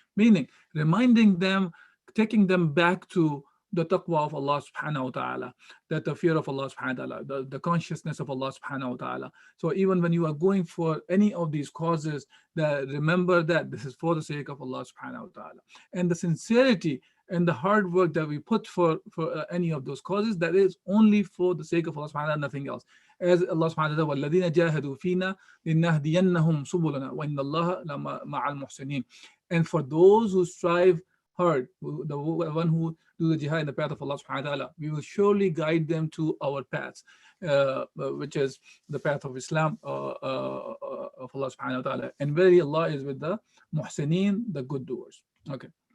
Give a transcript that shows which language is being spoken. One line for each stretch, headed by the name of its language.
English: meaning reminding them, taking them back to the taqwa of Allah subhanahu wa ta'ala, that the fear of Allah subhanahu wa ta'ala, the consciousness of Allah subhanahu wa ta'ala. So even when you are going for any of these causes, that remember that this is for the sake of Allah subhanahu wa ta'ala. And the sincerity and the hard work that we put for any of those causes, that is only for the sake of Allah subhanahu wa ta'ala, nothing else.
Arabic: As Allah subhanahu wa ta'ala, وَالَّذِينَ جَاهَدُوا فِينَا لِنَهْدِيَنَّهُمْ سُبُلَنَا وَإِنَّ اللَّهَ مَعَ الْمُحْسِنِينَ.
English: And for those who strive hard, the one who do the jihad in the path of Allah subhanahu wa ta'ala, we will surely guide them to our paths, which is the path of Islam, of Allah subhanahu wa ta'ala. And very Allah is with the muhsineen, the good doers. Okay.